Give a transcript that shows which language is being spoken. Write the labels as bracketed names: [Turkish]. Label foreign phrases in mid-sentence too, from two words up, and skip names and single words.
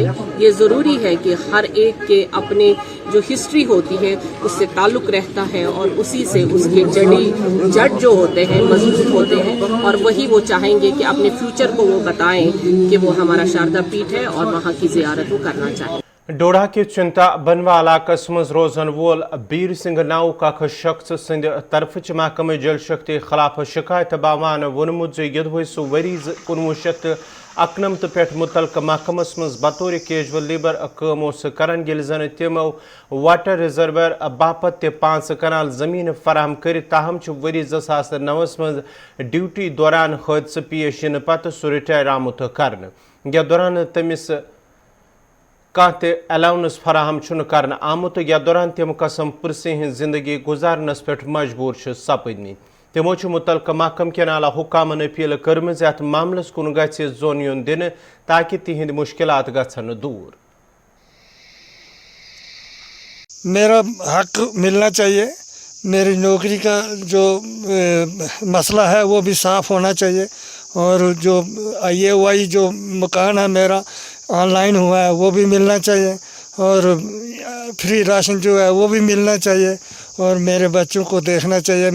[Urdu] یہ ضروری ہے کہ ہر ایک کے اپنے جو ہسٹری ہوتی ہے اس سے تعلق رہتا ہے اور اسی سے اس کے جڑ جو ہوتے ہیں مضبوط ہوتے ہیں اور وہی وہ چاہیں گے کہ اپنے فیوچر کو وہ بتائیں کہ وہ ہمارا شاردا پیٹھ ہے اور وہاں کی زیارت وہ کرنا چاہیں. [Kashmiri] ڈوڈا کے چنتا بنوا علاقس مز روزن وول بیر سنگھ ناؤ اخ شخص سند طرف محکمہ جل شکتی خلاف شکایت باوان وونمت یدوے سہ وری 1991 پہ متعلقہ محکمس مز بطور کیجول لیبر کام کران یل زن تمو واٹر ریزرویر باپت 5 کنال زمین فراہم کر تاہم وری 2009 مز ڈیوٹی دوران حادثہ پیش ین پتہ سہ رٹائر آمت کرنے. یتھ دوران تمس کانٛہہ تہِ الاونس فراہم چھُنہٕ کرنہٕ آمُت. یتھ دوران تِم قسم پرسی ہٕنٛز زندگی گزارنس پٮ۪ٹھ مجبوٗر چھِ سپٕدمٕتۍ. تِمو چھُ مُتعلقہٕ محکمہٕ کٮ۪ن اعلیٰ حُکامن أپیٖل کٔرمٕژ یتھ معاملس کُن گژھِ زوٚن یُن دِنہٕ تاکہِ تِہنٛدۍ مُشکلات گژھن نہٕ دوٗر. [Urdu] میرا حق ملنا چاہیے، میری نوکری کا جو مسئلہ ہے وہ بھی صاف ہونا چاہیے اور جو آئی اے وائی جو مکان ہے میرا آن لائن ہوا ہے وہ بھی ملنا چاہیے اور فری راشن جو ہے وہ بھی ملنا چاہیے اور میرے بچوں کو دیکھنا چاہیے.